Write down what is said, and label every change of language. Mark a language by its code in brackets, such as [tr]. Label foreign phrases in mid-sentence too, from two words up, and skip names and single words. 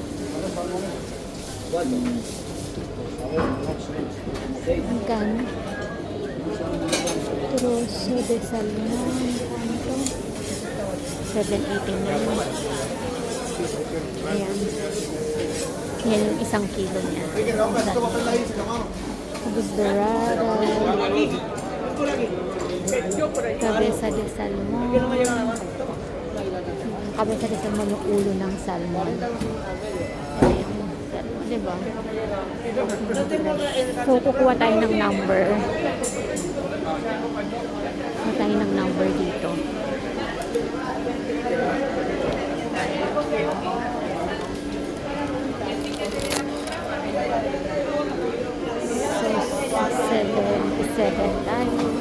[tl] Magkano? [es] Troso de salmon. [tl] Ano to? 7.89. Ayan. Yan yung isang kilo niya. [es] Tapos dorada. Cabeza de salmon. Cabeza de salmon [tl] yung ulo ng salmon. Ayan. Salmon, diba? So, kukuha tayo ng number. Kukuha tayo ng number dito. So, 77 tayo.